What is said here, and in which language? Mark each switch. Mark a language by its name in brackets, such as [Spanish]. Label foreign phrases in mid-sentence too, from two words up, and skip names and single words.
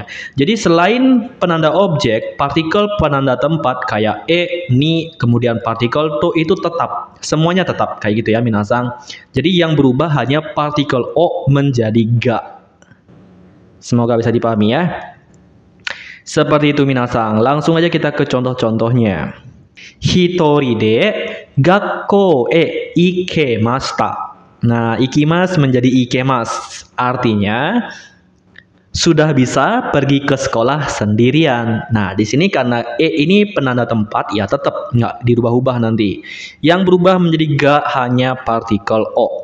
[Indonesian] Jadi selain penanda objek, partikel penanda tempat kayak ni, kemudian partikel to itu tetap. Semuanya tetap kayak gitu ya, minasang. Jadi yang berubah hanya partikel o menjadi ga. Semoga bisa dipahami ya. Seperti itu, minasang. Langsung aja kita ke contoh-contohnya. [Japanese] 一人で学校へ行けました. [Indonesian] Nah, ikimas menjadi ikemas. Artinya sudah bisa pergi ke sekolah sendirian. Nah, di sini karena ini penanda tempat, ya tetap nggak dirubah-ubah nanti. Yang berubah menjadi ga hanya partikel o.